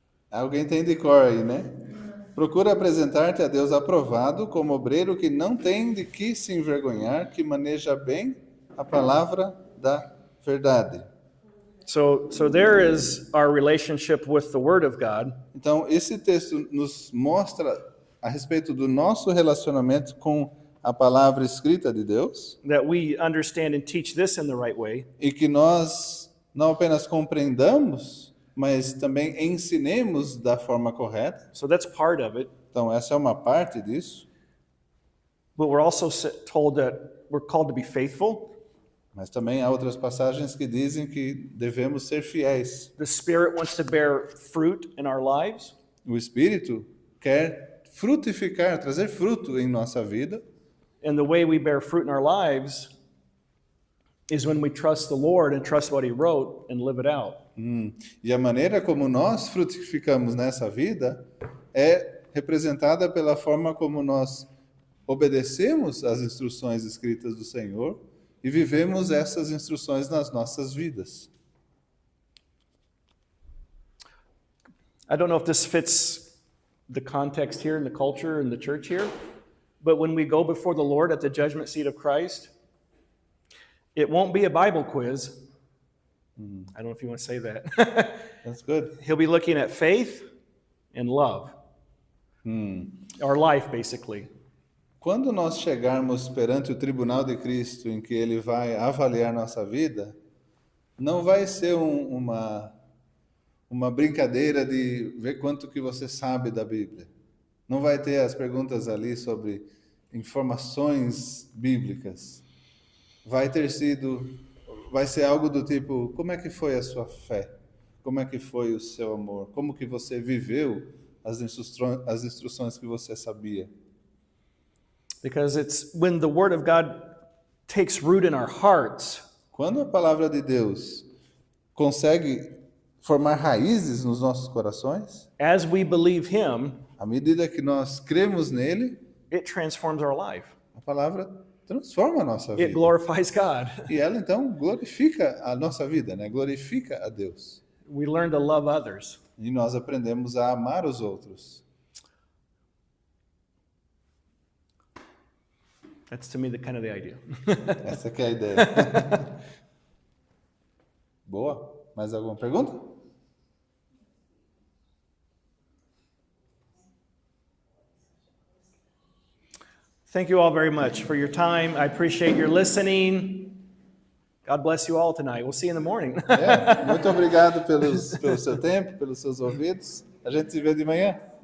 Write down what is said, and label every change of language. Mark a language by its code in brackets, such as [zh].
[pt] Alguém tem de cor aí, né? Procura apresentar-te a Deus aprovado como obreiro que não tem de que se envergonhar, que maneja bem a palavra da verdade. [en] So there is our relationship with the Word of God. [pt] Então, esse texto nos mostra a respeito do nosso relacionamento com a palavra escrita de Deus [en] That we understand and teach this in the right way, [pt] e que nós não apenas compreendamos, mas também ensinemos da forma correta. [en] so that's part of it. [pt] Então, essa é uma parte disso. [en] But we're also told that we're called to be faithful. [pt] Mas também há outras passagens que dizem que devemos ser fiéis. [en] The Spirit wants to bear fruit in our lives, [pt] O Espírito quer frutificar, trazer fruto em nossa vida. [en] and the way we bear fruit in our lives is when we trust the Lord and trust what He wrote and live it out. [pt] E a maneira como nós frutificamos nessa vida é representada pela forma como nós obedecemos às instruções escritas do Senhor e vivemos essas instruções nas nossas vidas. [en] I don't know if this fits the context here in the culture and the church here, but when we go before the Lord at the judgment seat of Christ, it won't be a Bible quiz. I don't know if you want to say that. That's good. He'll be looking at faith and love. Our life, basically. [pt] Quando nós chegarmos perante o tribunal de Cristo, em que Ele vai avaliar nossa vida, não vai ser uma brincadeira de ver quanto que você sabe da Bíblia. Não vai ter as perguntas ali sobre informações bíblicas. Vai ser algo do tipo, como é que foi a sua fé? Como é que foi o seu amor? Como que você viveu as instruções que você sabia? [en] Because it's when the Word of God takes root in our hearts, [pt] Quando a palavra de Deus consegue formar raízes nos nossos corações, [en] as we believe Him, [pt] à medida que nós cremos nele, [en] it transforms our life. [pt] a palavra transforma a nossa [en] It [pt] vida. [en] glorifies God. [pt] E ela então glorifica a nossa vida, né? Glorifica a Deus. [en] We learn to love others. [pt] E nós aprendemos a amar os outros. [en] That's to me the kind of the idea. [pt] Essa que é a ideia. Boa. Mais alguma pergunta? [en] Thank you all very much for your time. I appreciate your listening. God bless you all tonight. We'll see you in the morning. [pt] Muito obrigado pelo seu tempo, pelos seus ouvidos. A gente se vê de manhã.